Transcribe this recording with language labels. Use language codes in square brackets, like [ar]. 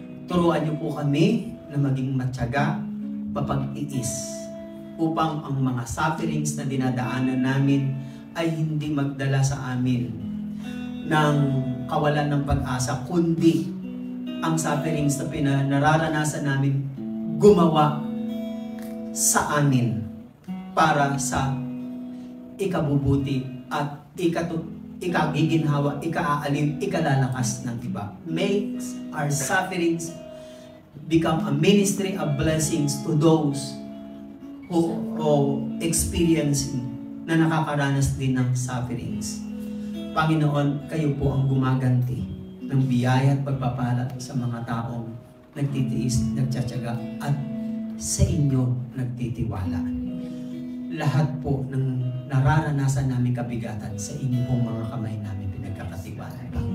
[tl] Turuan niyo po kami na maging matyaga, mapag-iis, upang ang mga sufferings na dinadaanan namin ay hindi magdala sa amin ng kawalan ng pag-asa, kundi ang sufferings na nararanasan namin gumawa sa amin para sa ikabubuti at ikagiginhawa, ikaaaliw, ikalalakas ng iba. [en] Makes our sufferings become a ministry of blessings to those who experiencing [tl] na nakakaranas din ng sufferings. Panginoon, kayo po ang gumaganti ng biyaya at pagpapala sa mga taong nagtitiis, nagtsatsaga at sa inyo nagtitiwala. Lahat po ng nararanasan namin kabigatan sa inyo pong mga kamay namin pinagkakatiwalaan.